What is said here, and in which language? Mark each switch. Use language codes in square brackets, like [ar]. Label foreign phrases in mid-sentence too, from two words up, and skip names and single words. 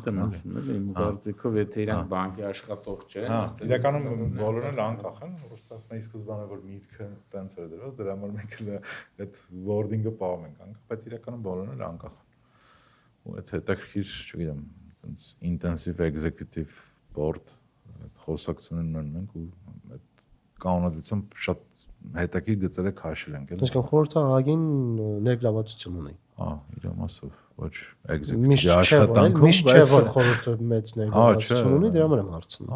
[hy] են էլի։ Իմ կարծիքով եթե իրանք բանկի աշխատող չեն, իրականում բոլորն էլ անկախ են, ուստի ասում եմ սկզբանե որ միտքը տենց էր դրված, դրա համար մենք էլ այդ wording-ը պահում ենք անկախ, բայց իրականում բոլորն էլ անկախ են։ Ու այդ հետաքրքիր, չգիտեմ, տենց [en] intensive executive board [hy] այդ խոսակցությունն ունենք ու այդ կանոնադրությամբ շատ հետաքրքիր գծերը քաշել ենք էլի։ Այսինքն խորհրդը ագին ներգրավվածություն ունի։ Իր մասով ոչ executive աշխատանքում, բայց չէ որ խորհուրդը մեծ ներգրավվածություն ունի, դրա համար եմ հարցնում։